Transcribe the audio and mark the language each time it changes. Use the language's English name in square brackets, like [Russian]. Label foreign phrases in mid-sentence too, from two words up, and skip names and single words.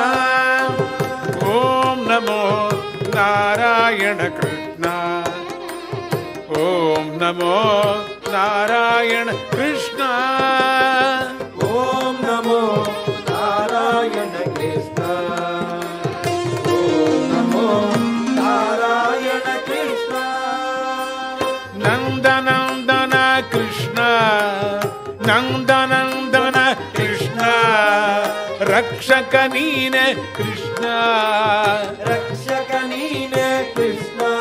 [Sanskrit] ಓಂ ನಮೋ ನಾರಾಯಣ ಕೃಷ್ಣ. ಓಂ ನಮೋ ನಾರಾಯಣ ಕೃಷ್ಣ. ಓಂ ನಮೋ ನಾರಾಯಣ ಕೃಷ್ಣ. ಓಂ ನಮೋ ನಾರಾಯಣ ಕೃಷ್ಣ. ನಂದನಂದನ ಕೃಷ್ಣ. [Kannada] ನಂದನಂದನ ಕೃಷ್ಣ. ರಕ್ಷಕ ನೀನೆ ಕೃಷ್ಣ. ರಕ್ಷಕ ನೀನೆ ಕೃಷ್ಣ.